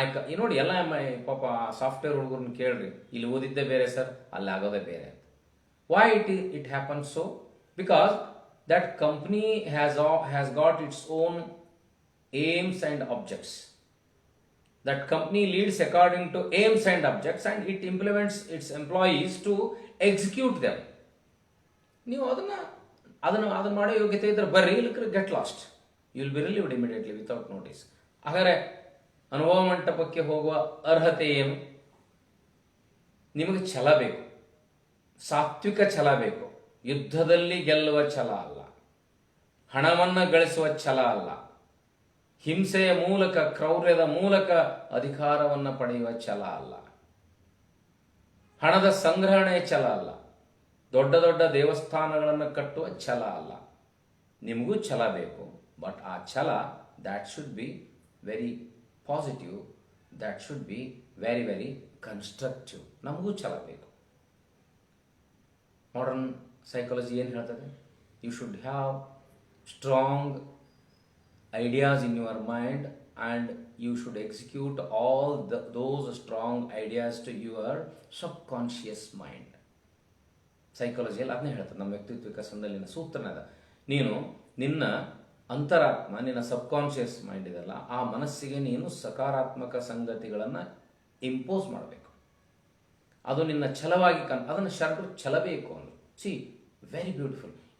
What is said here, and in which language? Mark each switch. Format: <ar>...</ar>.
<kn>ಈ ನೋಡಿ ಎಲ್ಲ ಪಾಪ ಸಾಫ್ಟ್ವೇರ್ ಹುಡುಗರನ್ನ ಕೇಳ್ರಿ, ಇಲ್ಲಿ ಓದಿದ್ದೇ ಬೇರೆ ಸರ್, ಅಲ್ಲಿ ಆಗೋದೇ ಬೇರೆ.</kn> <en>Why it happens so? Because that company has got its own aims and objects. That company leads according to aims and objects and it implements its employees to execute them.</en> <kn>ನೀವು ಅದನ್ನು ಮಾಡೋ ಯೋಗ್ಯತೆ ಇದ್ರೆ ಬರ್ರಿ, ಇಲ್ಲಕ್ಕೆ</kn> <en>Get lost, you will be relieved immediately without notice.</en> <kn>ಹಾಗಾದರೆ ಅನುಭವ ಮಂಟಪಕ್ಕೆ ಹೋಗುವ ಅರ್ಹತೆ ಏನು? ನಿಮಗೆ ಛಲ ಬೇಕು, ಸಾತ್ವಿಕ ಛಲ ಬೇಕು. ಯುದ್ಧದಲ್ಲಿ ಗೆಲ್ಲುವ ಛಲ ಅಲ್ಲ, ಹಣವನ್ನು ಗಳಿಸುವ ಛಲ ಅಲ್ಲ, ಹಿಂಸೆಯ ಮೂಲಕ ಕ್ರೌರ್ಯದ ಮೂಲಕ ಅಧಿಕಾರವನ್ನು ಪಡೆಯುವ ಛಲ ಅಲ್ಲ, ಹಣದ ಸಂಗ್ರಹಣೆ ಛಲ ಅಲ್ಲ, ದೊಡ್ಡ ದೊಡ್ಡ ದೇವಸ್ಥಾನಗಳನ್ನು ಕಟ್ಟುವ ಛಲ ಅಲ್ಲ. ನಿಮಗೂ ಛಲ ಬೇಕು, ಬಟ್ ಆ ಛಲ</kn> <en>That should be very positive, that should be very very constructive.</en> <kn>ನಮಗೂ ಛಲ ಬೇಕು. ಮಾಡರ್ನ್ ಸೈಕಾಲಜಿ ಏನು ಹೇಳ್ತದೆ?</kn> <en>You should have strong ideas in your mind and you should execute all those strong ideas to your subconscious mind.</en> <kn>ಸೈಕಾಲಜಿಯಲ್ಲಿ ಅದನ್ನೇ ಹೇಳ್ತದೆ, ನಮ್ಮ ವ್ಯಕ್ತಿತ್ವ ವಿಕಸನದಲ್ಲಿ ಸೂತ್ರನದ. ನೀನು ನಿನ್ನ ಅಂತರಾತ್ಮ, ನಿನ್ನ ಸಬ್ಕಾನ್ಷಿಯಸ್ ಮೈಂಡ್ ಇದೆಲ್ಲ, ಆ ಮನಸ್ಸಿಗೆ ನೀನು ಸಕಾರಾತ್ಮಕ ಸಂಗತಿಗಳನ್ನು ಇಂಪೋಸ್ ಮಾಡಬೇಕು. ಅದು ನಿನ್ನ ಛಲವಾಗಿ ಅದನ್ನು ಶರಣರು ಛಲಬೇಕು ಅಂದರು.</kn> <en>See very beautiful.</en>